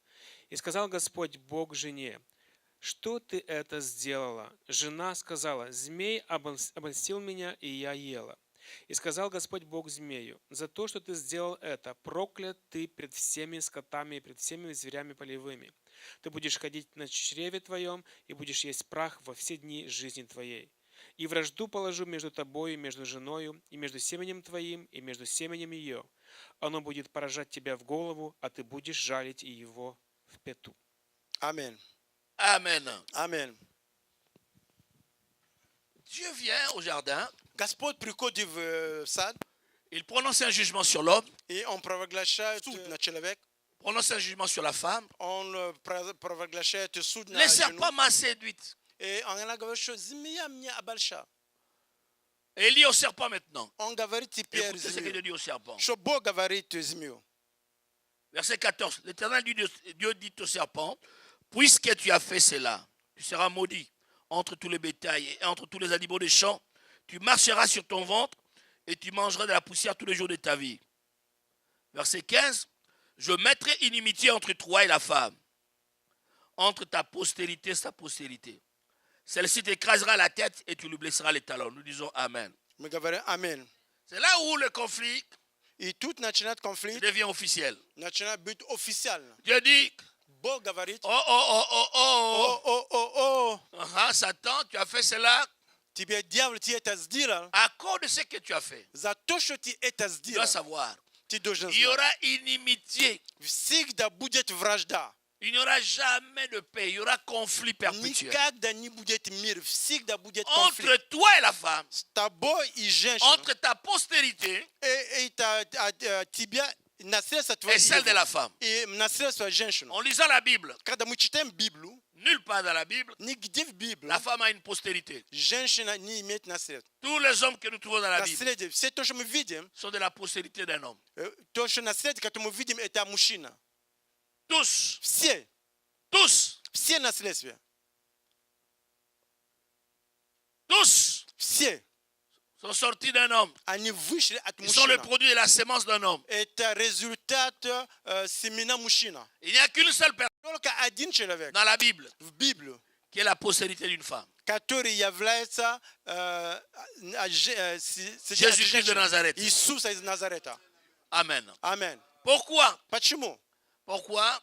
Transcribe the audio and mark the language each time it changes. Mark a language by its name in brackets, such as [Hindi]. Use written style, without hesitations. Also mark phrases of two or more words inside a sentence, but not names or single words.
[Russian] И сказал Господь Бог жене, что ты это сделала? Жена сказала, змей обольстил меня, и я ела. И сказал Господь Бог змею, за то, что ты сделал это, проклят ты пред всеми скотами и пред всеми зверями полевыми. Ты будешь ходить на чреве твоем и будешь есть прах во все дни жизни твоей. И вражду положу между тобою, и между женою, и между семенем твоим, и между семенем ее. Оно будет поражать тебя в голову, а ты будешь жалить и его в пяту». Amen. Amen. Amen. [French] Dieu vient au jardin, [Russian] Господь приходит в сад, [French] il prononce un jugement sur l'homme, [Russian] и Он провозглашает на человек, [French] prononce un jugement sur la femme. [Russian] Он провозглашает суд на [French] Le [Russian] жену. [French] serpent m'a séduite. [Russian] И он говорит, что змея меня обольщала. [French] Et il dit au serpent maintenant. [Russian] Он говорит теперь [French] Écoutez ce que Dieu [Russian] змею, [French] dit au serpent. [Russian] что Бог говорит змею. [French] Verset 14. L'Éternel Dieu dit au serpent, puisque tu as fait cela, tu seras maudit entre tous les bétails et entre tous les animaux des champs. Tu marcheras sur ton ventre et tu mangeras de la poussière tous les jours de ta vie. Verset 15. Je mettrai inimitié entre toi et la femme, entre ta postérité et sa postérité. Celle-ci t'écrasera la tête et tu lui blesseras les talons. Nous disons Amen. [Russian] Мы говорим Amen. [French] C'est là où le conflit [Russian] И тут начинает конфликт, [French] devient officiel. [Russian] начинает быть официально. [French] Dieu dit, [Russian] Бог говорит, oh, oh, oh, oh, oh, о, о, [French] Ah, Satan, tu as fait cela [Russian] тебе дьявол ты это сделал, [French] à cause de ce que tu as fait. [Russian] за то, что ты это [French] Tu dois [Russian] сделал, [French] savoir, [Russian] ты должен [French] il y [Russian] знать. [French] aura inimitié. [Russian] Всегда будет вражда. [French] Il n'y aura jamais de paix. Il y aura conflit perpétuel. [Russian] Никогда не будет мир, всегда будет [French] Entre [Russian] конфликт. [French] toi et la femme, [Russian] С тобой и женщиной, [French] entre ta postérité [Russian] и тебя, наследство [French] et [Russian] твое, [French] celle de la femme. [Russian] и наследство женщины. [French] En lisant la Bible, [Russian] Когда мы читаем Библию, [French] nulle part dans la Bible, [Russian] нигде в Библии [French] la femme a une postérité. [Russian] женщина не имеет наследства. [French] Tous les hommes que nous trouvons dans la Bible [Russian] Наследие, все то, что мы видим, [French] sont de la postérité d'un homme. [Russian] то, что наследие, которое мы видим, это мужчина. [French] Tous, [Russian] Все [French] tous, [Russian] наследства, [French] tous [Russian] все, [French] sont sortis d'un homme. [Russian] они вышли от [French] Ils sont le [Russian] мужчины. [French] produit de la sémence d'un homme. [Russian] Это результат семена мужчина. [French] Il n'y a qu'une seule personne [Russian] Только один человек [French] dans la Bible [Russian] в Библию, [French] qui est la postérité d'une femme. [Russian] который является [French] Jésus-Christ de Nazareth. [Russian] Иисус из Назарета. [French] Amen. [Russian] Аминь. [French] Pourquoi? [Russian] Почему? [French] Pourquoi?